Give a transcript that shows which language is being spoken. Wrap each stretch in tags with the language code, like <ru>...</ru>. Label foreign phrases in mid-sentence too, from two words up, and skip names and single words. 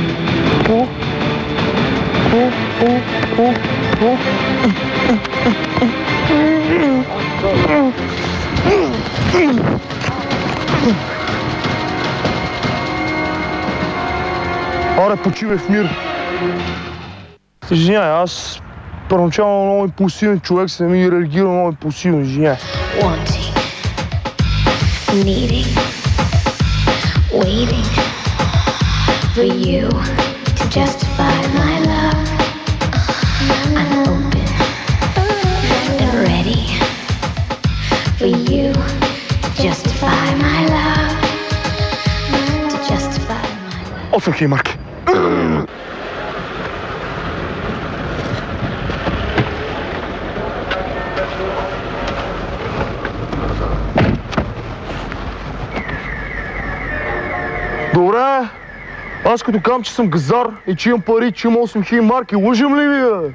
<bg>Аре, почивай в мир! Извиняй, аз първоначално много импулсивен човек, съм и реагирал много импулсивно, извиняй.</bg> <en>Wanting, needing, waiting for you to justify my love. I'm open and ready for you to justify my love. To justify my love.</en> <bg>Осъм хей, Марки! Добре, аз като казвам, че съм газар и че имам пари, че имам 8000 марки, лъжем ли ви, бе?</bg>